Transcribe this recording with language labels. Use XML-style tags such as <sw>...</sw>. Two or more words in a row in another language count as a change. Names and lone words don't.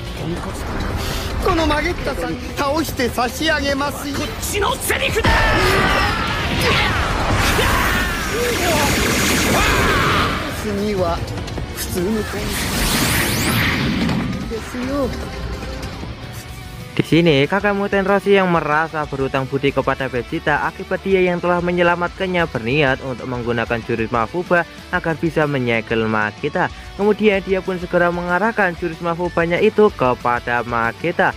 <ja>このマゲッタさん倒して差し上げますよ。こっちのセリフだ。次は普通の感じですよ。</ja> <id>Di sini kakak Muten Roshi yang merasa berhutang budi kepada Vegeta akibat dia yang telah menyelamatkannya berniat untuk menggunakan jurus Mafuba agar bisa menyegel Mageta. Kemudian dia pun segera mengarahkan jurus Mafubanya itu kepada Mageta.</id>